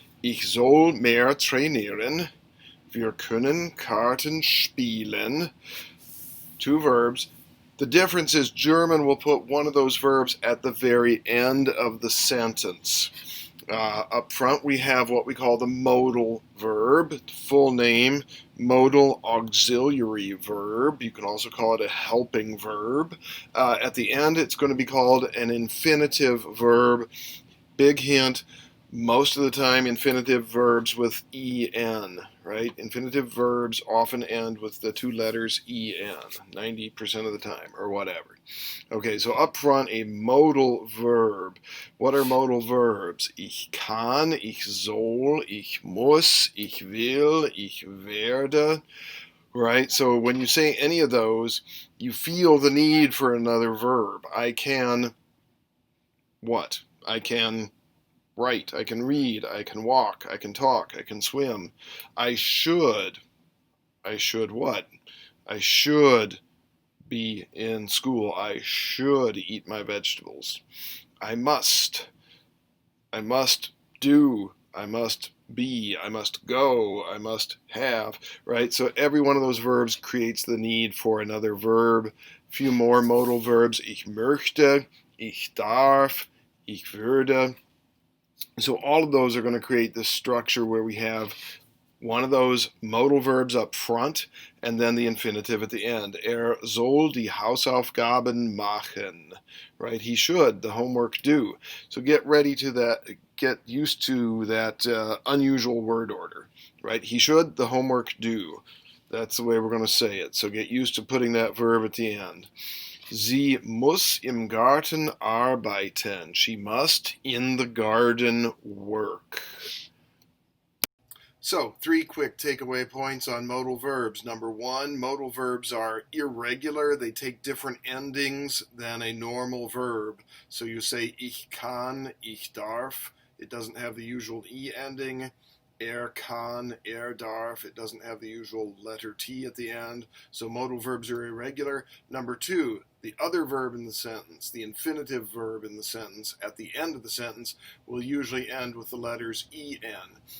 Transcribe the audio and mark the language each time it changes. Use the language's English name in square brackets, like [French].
[German] Ich soll mehr trainieren. Wir können Karten spielen. [English] Two verbs. The difference is German will put one of those verbs at the very end of the sentence. Up front we have what we call the modal verb, full name, Modal Auxiliary Verb. You can also call it a helping verb. At the end it's going to be called an infinitive verb. Big hint, most of the time infinitive verbs with en, right? Infinitive verbs often end with the two letters en, 90% of the time, or whatever. Okay, so up front, a modal verb. What are modal verbs? [German] Ich kann, ich soll, ich muss, ich will, ich werde, [English] right? So when you say any of those, you feel the need for another verb. I can what? I can write, I can read, I can walk, I can talk, I can swim. I should what? I should be in school. I should eat my vegetables. I must do, I must be, I must go, I must have, right? So every one of those verbs creates the need for another verb. A few more modal verbs. [German] Ich möchte, ich darf, ich würde. [English] So all of those are going to create this structure where we have one of those modal verbs up front and then the infinitive at the end. [German] Er soll die Hausaufgaben machen, [English] right? He should the homework do. So get ready to that, get used to that unusual word order, right? He should the homework do. That's the way we're going to say it. So get used to putting that verb at the end. [German] Sie muss im Garten arbeiten. [English] She must in the garden work. So, three quick takeaway points on modal verbs. Number one, modal verbs are irregular. They take different endings than a normal verb. So you say [German] ich kann, ich darf. [English] It doesn't have the usual E ending. [German] Er kann, er darf. [English] It doesn't have the usual letter T at the end. So modal verbs are irregular. Number two, the other verb in the sentence, the infinitive verb in the sentence, at the end of the sentence will usually end with the letters en.